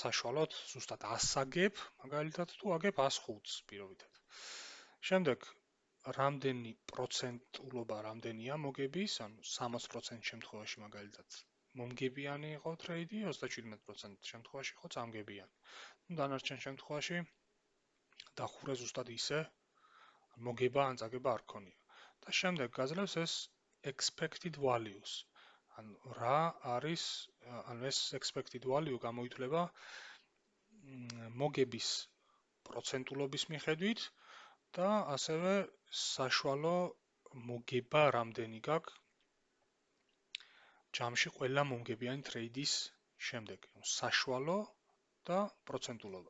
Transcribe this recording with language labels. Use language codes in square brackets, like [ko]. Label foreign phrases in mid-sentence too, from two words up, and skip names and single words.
[ka] საშუალოდ ზუსტად 100 აგებ მაგალითად თუ აგებ 105-ს პირობითად შემდეგ რამდენი პროცენტულობა რამდენია მოგების ანუ 60% შემთხვევაში მაგალითად მომგებიანი იყო ტრეიდი 37% შემთხვევაში იყო წამგებიანი დანარჩენ შემთხვევაში დახურა ზუსტად ისე მოგება ან წაგება არ ქონია და შემდეგ გაძლევს ეს [en] expected values [ka] ანუ რა არის ანუ ეს [en] expected value [ka] გამოითვლება მოგების პროცენტულობის მიხედვით და ასევე საშუალო მოგება რამდენი გაქვს ჯამში ყველა მომგებიანი ტრეიდის შემდეგ, საშუალო და პროცენტულობა.